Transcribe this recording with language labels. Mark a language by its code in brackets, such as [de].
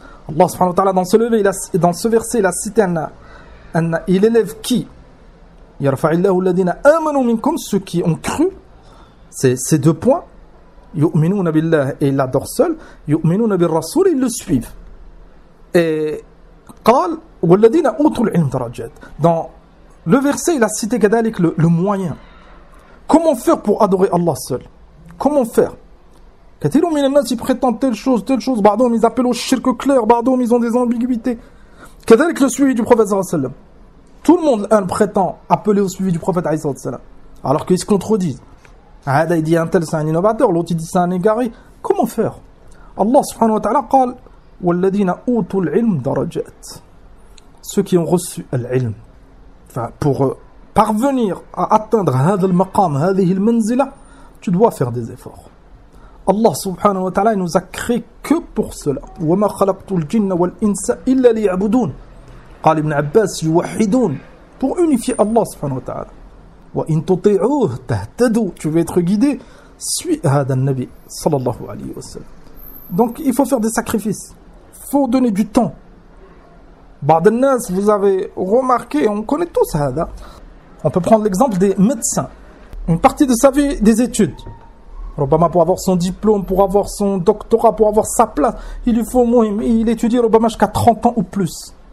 [fr] Allah subhanahu wa ta'ala dans ce verset il a cité anna il élève qui [ar] yarfa'illahu alladhina amanu minkum, [fr] ceux qui ont cru, c'est ces deux points, [ar] yu'minuna billah [fr] et il adore seul, [ar] yu'minuna bir rasul, [fr] ils le suivent. Et [ar] قال والذين أوتوا العلم درجات. [fr] Dans le verset, il a cité كذلك le moyen. Comment faire pour adorer Allah seul? Comment faire? [ar] كثير من الناس يبخطن [fr] telle chose, بعضهم ils appellent au shirk clair, بعضهم ils ont des ambiguïtés. كذلك le suivi du prophète sallallahu alayhi wa sallam. Tout le monde, un prétend appeler au suivi du prophète alayhi wa sallam. Alors qu'ils se contredisent. Il dit un tel, c'est un innovateur. L'autre, il dit c'est un égaré. Comment faire? [ar] Allah subhanahu wa ta'ala قال وَالَّذِينَ أُوتُوا الْعِلْمُ دَرَجَاتٍ. [fr] Ceux qui ont reçu l'ilm. Enfin, pour parvenir à atteindre [ar] هذا المقام, هذه المنزلة, [fr] tu dois faire des efforts. Allah subhanahu wa ta'ala, il nous a créé que pour cela. [ar] وَمَا خَلَقْتُ الْجِنَّ وَالْإِنسَ إِلَّا لِيَعْبُدُونَ. قال ابن عباس يوحدون. [fr] Pour unifier Allah subhanahu wa ta'ala. [ar] وَإِن تُطِعُوهُ تَهْتَدُوا. [fr] Tu veux être guidé. Suis [ar] هذا النبي صلى الله عليه وسلم. [fr] Donc il faut faire des sacrifices. Il faut donner du temps. [ar] بعض الناس, [fr] vous avez remarqué, on connaît tous هذا. On peut prendre l'exemple des médecins. Une partie de sa vie, des études. Obama pour avoir son diplôme, pour avoir son doctorat, pour avoir sa place, il lui faut au moins, il étudie Obama jusqu'à 30 ans ou plus.